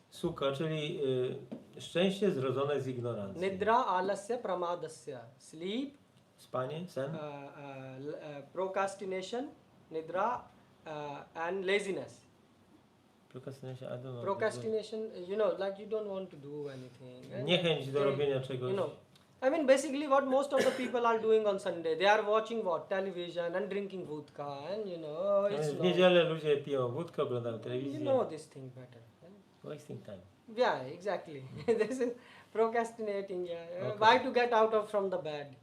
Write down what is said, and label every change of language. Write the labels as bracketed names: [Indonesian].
[Polish] Sukha, czyli szczęście zrodzone z ignorancji. [Sanskrit] Nidra alasya pramadasya. [English] Sleep, [Polish] Spanie, sen, [English] procrastination, nidra, and laziness. procrastination, I don't know. Procrastination, you know, like you don't want to do anything. And Niechęć do they- robienia czegoś. You know, I mean, basically, what most of the people are doing on Sunday, they are watching what television and drinking vodka, and you know, it's [Polish] W niedzielę ludzie piją wódkę, oglądają telewizję. [English] you know this thing better. Wasting time. Yeah, exactly. This is procrastinating. Yeah, Okay. why to get out of from the bed?